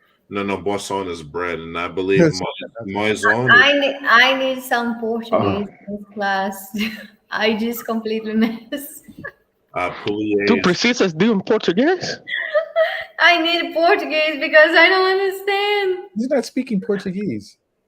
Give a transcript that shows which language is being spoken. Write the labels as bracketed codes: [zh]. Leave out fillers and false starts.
[en] No, boisson is bread, and I believe maison. I need some Portuguese in this class. I just completely mess. [pt] Tu precisas de Português? [en] I need Portuguese because I don't understand. He's not speaking Portuguese.